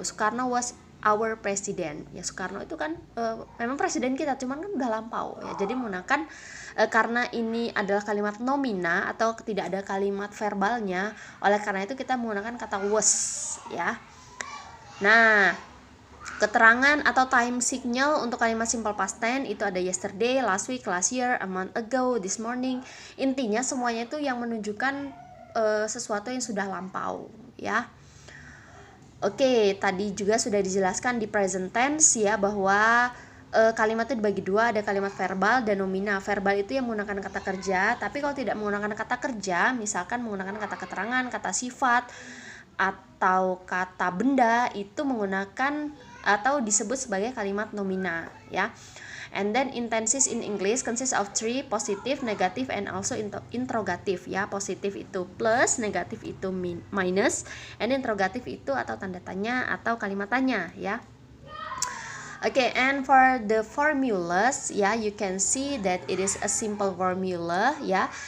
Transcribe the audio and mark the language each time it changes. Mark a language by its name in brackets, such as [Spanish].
[English] Soekarno was our president, ya. [Indonesian] Soekarno itu kan memang presiden kita, cuman kan udah lampau, ya. Jadi menggunakan karena ini adalah kalimat nomina atau tidak ada kalimat verbalnya, oleh karena itu kita menggunakan kata was, ya. Nah, keterangan atau time signal untuk kalimat simple past tense itu ada [English] yesterday, last week, last year, a month ago, this morning. [Indonesian] Intinya semuanya itu yang menunjukkan sesuatu yang sudah lampau, ya. Oke, tadi juga sudah dijelaskan di present tense ya, bahwa kalimat itu dibagi dua, ada kalimat verbal dan nomina. Verbal itu yang menggunakan kata kerja, tapi kalau tidak menggunakan kata kerja, misalkan menggunakan kata keterangan, kata sifat, atau kata benda, itu menggunakan atau disebut sebagai kalimat nomina, ya. [English] And then intenses in English consists of three, positive, negative, and also interrogative, ya. [Indonesian] Positif itu plus, negatif itu minus, [English] and interrogative [Indonesian] itu atau tanda tanya atau kalimat tanya, ya. [English] Okay, and for the formulas, ya, you can see that it is a simple formula, ya.